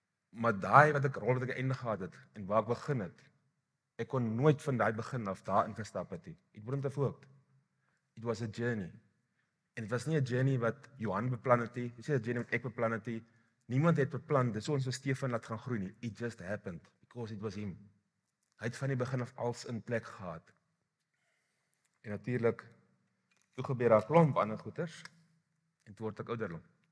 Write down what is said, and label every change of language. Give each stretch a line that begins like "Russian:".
Afrikaans: Maar daai wat ek eindig gehad het en waar ek begin het, ek kon nooit van daai begin af daar ingestap het nie.
English: It wouldn't have worked. It was a journey.
Afrikaans: En dit was nie 'n journey wat Johan beplan het nie. Dis nie 'n journey wat ek beplan het nie. Niemand het beplan dis ons vir Stefan laat gaan groei nie.
English: It just happened because it was him.
Afrikaans: Hy het van die begin af als in plek gehad. En natuurlik toe gebeur daar 'n klomp ander goeters en toe word ek ouderling.